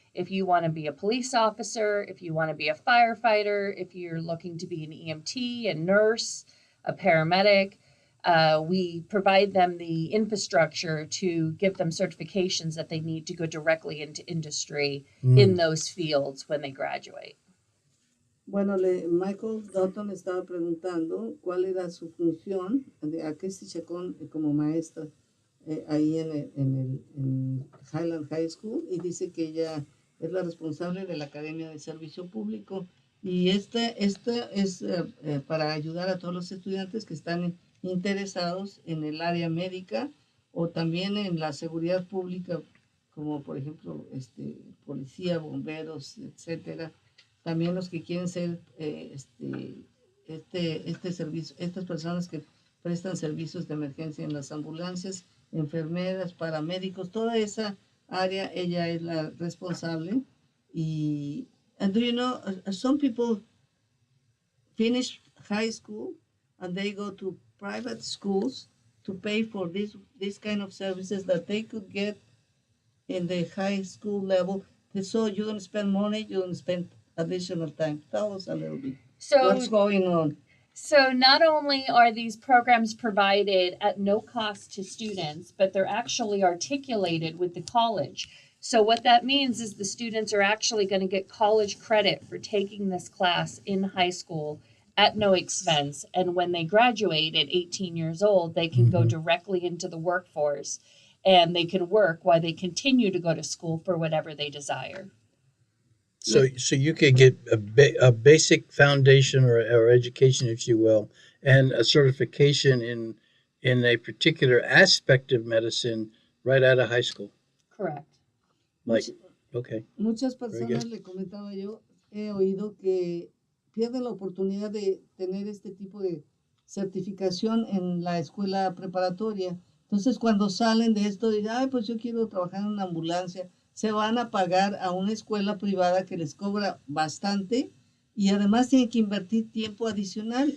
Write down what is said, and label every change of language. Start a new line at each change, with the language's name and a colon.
English: If you want to be a police officer, if you want to be a firefighter, if you're looking to be an EMT, a nurse, a paramedic, we provide them the infrastructure to give them certifications that they need to go directly into industry in those fields when they graduate.
Spanish: Bueno, Michael Dotton estaba preguntando cuál era su función a Christy Chacon como maestra ahí en Highland High School, y dice que ella es la responsable de la Academia de Servicio Público, y esta es para ayudar a todos los estudiantes que están interesados en el área médica o también en la seguridad pública, como por ejemplo policía, bomberos, etcétera. También los que quieren ser servicio, estas personas que prestan servicios de emergencia en las ambulancias, enfermeras, paramédicos, toda esa área, ella es la responsable.
English: And do you know, some people finish high school and they go to private schools to pay for this kind of services that they could get in the high school level. So you don't spend money, you don't spend additional time. Tell us a little bit. What's going on? So not only are these programs provided at no cost to students, but they're actually articulated with the college. So what that means is the students are actually going to get college credit for taking this class in high school at no expense. And when they graduate at 18 years old, they can go directly into the workforce and they can work while they continue to go to school for whatever they desire. So you could get a basic foundation or education, if you will, and a certification in a particular aspect of medicine right out of high school. Correct. Okay.
Spanish: Muchas personas, le comentaba yo, he oído que pierden la oportunidad de tener este tipo de certificación en la escuela preparatoria. Entonces, cuando salen de esto, dicen, ay, pues yo quiero trabajar en una ambulancia. Se van a pagar a una escuela privada que les cobra bastante y además tienen que invertir tiempo adicional.